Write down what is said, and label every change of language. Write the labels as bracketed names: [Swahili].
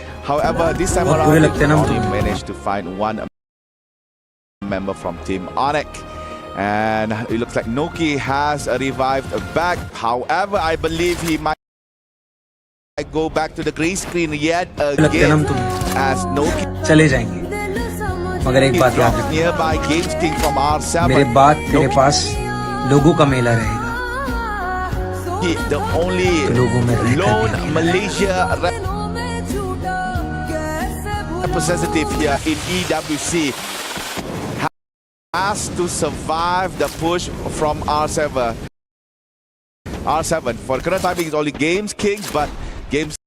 [English] However, this time around, they only managed to find one member from Team RHK. And it looks like Noki has revived back. However, I believe he might go back to the green screen yet again as Noki [Hindi] चले जाएंगे मगर एक बात याद रखना [English] nearby Games King from R7. [Hindi] मेरे बाद तेरे पास लोगों का मेला रहेगा [English] The only lone Malaysia representative here in EWC has to survive the push from R7. R7 for current timing is only Games Kings, but Games